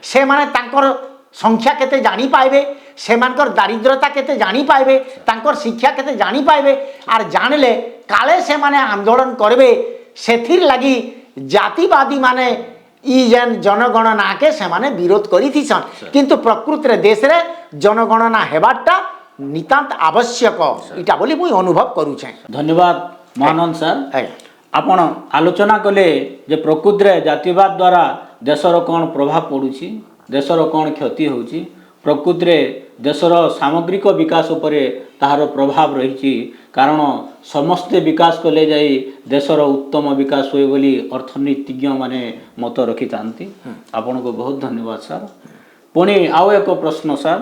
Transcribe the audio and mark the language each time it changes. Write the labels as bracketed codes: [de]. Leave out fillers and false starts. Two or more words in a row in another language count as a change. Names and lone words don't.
[or] ସେ ମାନେ ତାଙ୍କର ସଂଖ୍ୟା କେତେ ଜାଣି ପାଇବେ ସେମାନଙ୍କର ଦାରିଦ୍ରତା କେତେ ଜାଣି ପାଇବେ ତାଙ୍କର ଶିକ୍ଷା କେତେ ଜାଣି ପାଇବେ ଆର ଜାଣଲେ କାଲେ ସେ ମାନେ ଆନ୍ଦୋଳନ କରବେ ସେଥିର ଲାଗି ଜାତିବାଦୀ ମାନେ ଇ ଯେନ ଜନଗଣନାକେ ସେମାନେ ବିରୋଧ କରିଥିଛନ କିନ୍ତୁ ପ୍ରକୃତରେ ଦେଶେ ଜନଗଣନା ହେବାରଟା ନିତାନ୍ତ ଆବଶ୍ୟକ ଏଟା ବଲି ମୁଇ ଅନୁଭବ କରୁଛେ ଧନ୍ୟବାଦ ମହାନନ୍ଦ ସାର୍ ଆଜ୍ଞା ଆପଣ ଆଲୋଚନା କଲେ ଯେ ପ୍ରକୃତିରେ ଜାତିବାଦ ଦ୍ୱାରା ଦେଶର କ'ଣ ପ୍ରଭାବ ପଡ଼ୁଛି ଦେଶର କ'ଣ କ୍ଷତି ହେଉଛି ପ୍ରକୃତିରେ ଦେଶର ସାମଗ୍ରିକ ବିକାଶ ଉପରେ ତାହାର ପ୍ରଭାବ ରହିଛି କାରଣ ସମସ୍ତେ ବିକାଶ କଲେ ଯାଇ ଦେଶର ଉତ୍ତମ ବିକାଶ ହୁଏ ବୋଲି ଅର୍ଥନୀତିଜ୍ଞମାନେ ମତ ରଖିଥାନ୍ତି ଆପଣଙ୍କୁ ବହୁତ ଧନ୍ୟବାଦ ସାର୍ ପୁଣି ଆଉ ଏକ ପ୍ରଶ୍ନ ସାର୍